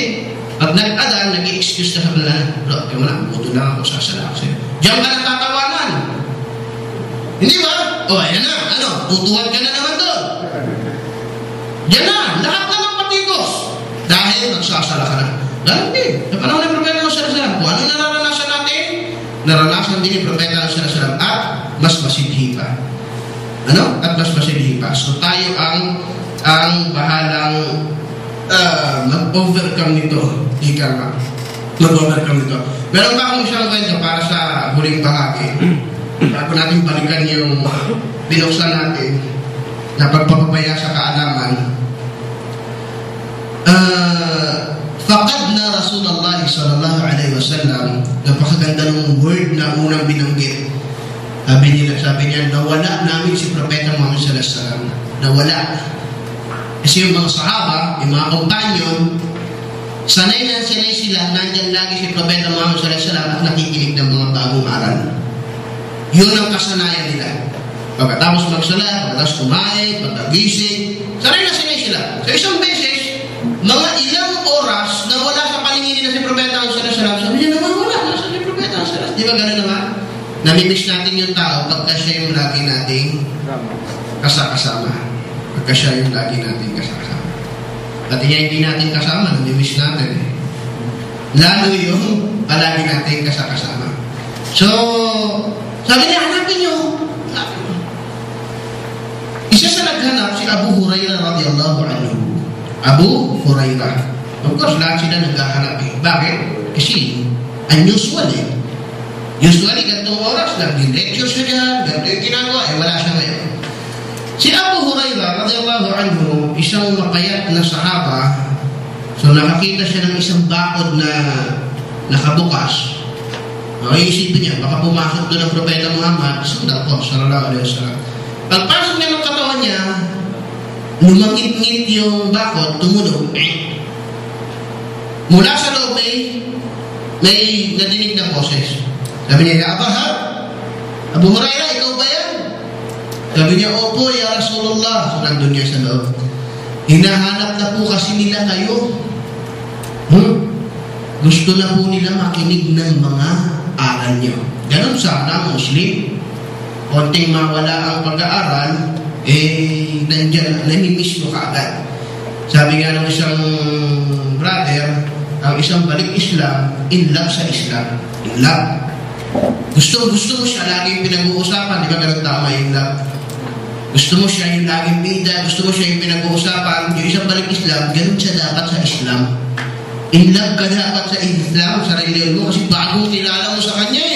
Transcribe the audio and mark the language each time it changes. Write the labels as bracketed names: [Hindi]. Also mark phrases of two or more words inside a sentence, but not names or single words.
[Filipino] Pag nag-adan, nag-i-excuse ka sa kanila, bro, wala, buto lang ako, sasala ako sa'yo. Diyan ka nagtatawanan. Hindi ba? O, ayan na, tutuwad ka na naman doon. Diyan na, lahat na ng patigos. Dahil nagsasala ka na. Dahil hindi. Sa panahon ng Propeta [Arabic] صلى الله عليه وسلم, [Filipino] kung ano nararanasan natin, naranasan din ni Propeta [Arabic] صلى الله عليه وسلم [Filipino] at mas masidhi pa. At mas masidhi pa. So tayo ang bahalang mag-overcome nito. Mag-overcome nito. Meron pa akong isang kwento para sa huling bahagi. Bago natin balikan yung binuksan natin na pagpapabaya sa kaalaman. [Arabic] فقدنا رسول الله صلى الله عليه وسلم, [Filipino] napakaganda ng word na unang binanggit. Sabi niya, nawala namin si Propeta Muhammad [Arabic] صلى الله عليه وسلم. [Filipino] Nawala. Kasi yung mga sahaba, yung mga kompanyon, sanay sila, nandyan lagi si Propeta Muhammad [Arabic] صلى الله عليه وسلم [Filipino] at nakikinig ng mga bagong aral. Yun ang kasanayan nila. Pagkatapos magsalat, pagkatapos kumain, pagkagising, sanay sila. So isang beses, mga ilang oras na wala sa palingin na si Propeta [Arabic] صلى الله عليه وسلم, [Filipino] sabi niya naman wala sa si Propeta [Arabic] صلى الله عليه وسلم. [Filipino] Di ba gano'n naman? Namimiss natin yung tao pagka siya yung lagi nating kasama. Pagka siya yung lagi nating kasama. At hindi natin kasama, namimiss natin eh. Lalo yung palagi nating kasama. So, sabi niya, hanapin nyo. Isa sa naghanap si Abu Hurairah [Arabic] رضي الله عنه. [Filipino] Abu Hurairah. [English] Of course, [Filipino] lahat sila naghahanap eh. Bakit? Kasi unusual eh. Usually, gantong oras lang, lecture siya dyan, ganito yung ginagawa, wala siya ngayon. Si Abu Hurairah [Arabic] رضي الله عنه, [Filipino] isang mapayat na sahaba, so nakakita siya ng isang bakod na nakabukas. Okay, isipin niya, baka pumasok doon ang Propeta Muhammad, sundan po, [Arabic] صلى الله عليه وسلم. [Filipino] Pagpasok niya ng katawan niya, lumangit-ngit yung bakod, tumunog. Mula sa loob may nadinig ng boses. Sabi niya, Ya Abu Hurairah, ikaw ba yan? Sabi niya, opo, ya Rasulullah. So nandun niya sa loob. Hinahanap na po kasi nila kayo. Gusto na po nila makinig ng mga aral niyo. Ganon sana, Muslim. Konting mawala ang pag-aaral, nandyan, namimiss mo kaagad. Sabi nga ng isang brother, ang isang balik Islam, [English] in love [Filipino] sa Islam. [English] In love. [Filipino] Gusto mo siya, laging pinag-uusapan, di ba ganun tama yung love? Gusto mo siya yung laging bida, gusto mo siya yung pinag-uusapan, yung isang balik Islam, ganun siya dapat sa Islam. [English] In love [Filipino] ka dapat sa Islam, sa reliyon mo, kasi bagong kilala mo sa kanya eh.